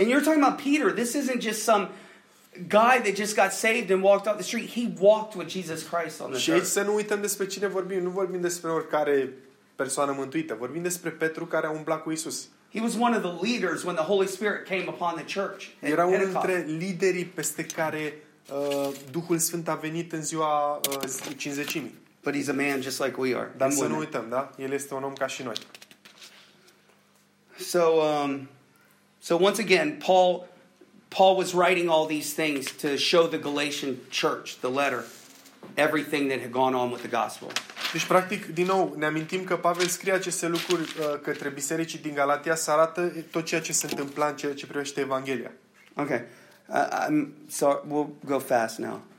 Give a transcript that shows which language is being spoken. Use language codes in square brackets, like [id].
[en] And you're talking about Peter. This isn't just some guy that just got saved and walked off the street. He walked with Jesus Christ on the earth. [ro] Și să nu uităm despre cine vorbim. Nu vorbim despre oricare persoană mântuită. Vorbim despre Petru care a umblat cu Iisus. [en] He was one of the leaders when the Holy Spirit came upon the church. [ro] Era unul dintre liderii peste care Duhul Sfânt a venit în ziua cincizecimii. [en] But he's a man just like we are. [ro] Dar să nu uităm, da? El este un om ca și noi. [en] So, so once again, Paul was writing all these things to show the Galatian church, the letter, everything that had gone on with the gospel. [ro] Deci, practic, din nou, ne amintim că Pavel scrie aceste lucruri către bisericii din Galatia să arată tot ceea ce se întâmpla în ceea ce privește Evanghelia. [en] Okay. I'm sorry, we'll go fast now.